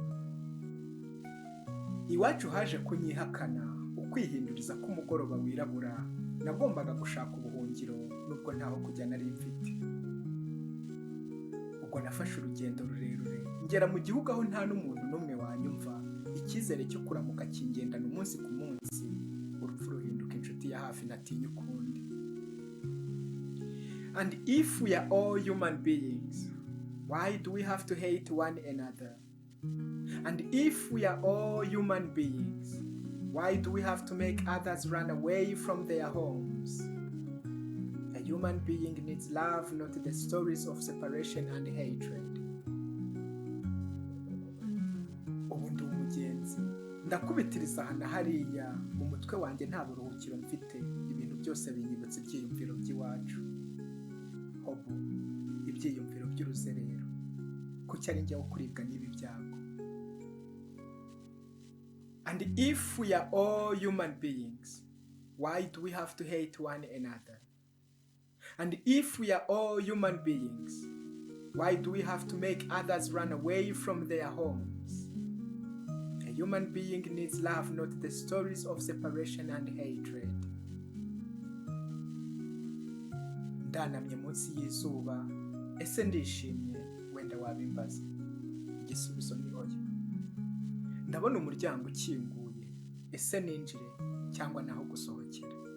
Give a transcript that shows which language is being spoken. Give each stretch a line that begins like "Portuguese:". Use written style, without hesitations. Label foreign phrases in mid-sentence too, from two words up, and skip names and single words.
Kinyarwanda: Iwacu haje kunyihakana ukwihinduriza k'umugoroba wirabura, nagombaga gushaka ubuhungiro nubwo ntaho kujya nari mfite. Ubwo nafashe urugendo rurerure ngera mu gihugu aho nta n'umuntu n'umwe wanyumva, icyizere cyo kuramuka kingendana umunsi ku munsi, urupfu ruhinduka inshuti ya hafi natinya ukundi.
English: And if we are all human beings, why do we have to hate one another? And if we are all human beings, why do we have to make others run away from their homes? A human being needs love, not the stories of separation and hatred.
Kinyarwanda: Ubu ndi umugenzi, ndakubitiriza hano hariya, mu mutwe wanjye nta buruhukiro mfite, ibintu byose binyibutsa ibyiyumviro by'iwacu. Hobu, ibyiyumviro by'uruzerero, kuki ari njye wo kuribwa n'ibi byago.
English: And if we are all human beings, why do we have to hate one another? And if we are all human beings, why do we have to make others run away from their homes? A human being needs love, not the stories of separation and hatred.
Kinyarwanda: Ndanamye munsi y'izuba, ese ndishimye, wenda wabimbaza. Igisubizo ni oya. Ndabona umuryango ukinguye, ese ninjire cyangwa naho gusohokera.